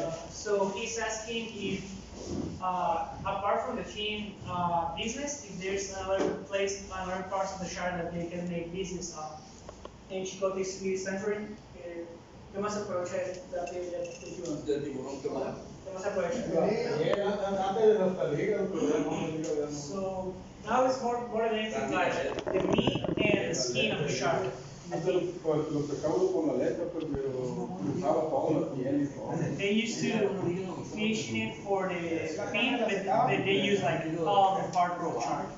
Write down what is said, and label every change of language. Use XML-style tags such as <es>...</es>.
<en>So he's asking if, apart from the fin business, if there's another place, another parts of the shark that they can make business of. And Chicote is answering,</en> <es>¿qué más aprovecha de la piel del tiburón? Del tiburón que más. ¿Qué más aprovecha? Antes de los peligros, pero ya no.</es> <en>So now it's more than anything like the meat and the skin of the shark.</en> <es>Antes pues lo pescábamos con la aleta, pero usaba toda la piel y todo.</es> <en>They used to fish it for the fin, but they use like all the part of the shark.</en>